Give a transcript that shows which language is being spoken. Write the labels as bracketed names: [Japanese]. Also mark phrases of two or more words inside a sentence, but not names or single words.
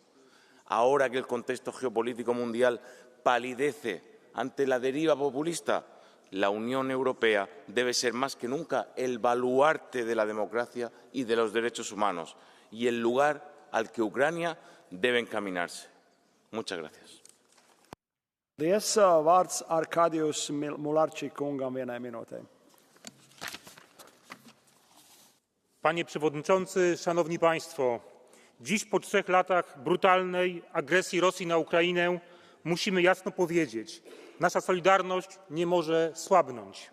[Spanish] Ahora que el contexto geopolítico mundial palidece ante la deriva populista, la Unión Europea debe ser más que nunca el baluarte de la democracia y de los derechos humanos y el lugar al que Ucrania debe encaminarse. Muchas gracias. [Latvian] Vārds Arkadius Mularčik kungam vienai minūtē. [Polish] Panie Przewodniczący, Szanowni Państwo! Dziś po 3 latach brutalnej agresji Rosji na Ukrainę musimy jasno powiedzieć, nasza solidarność nie może słabnąć.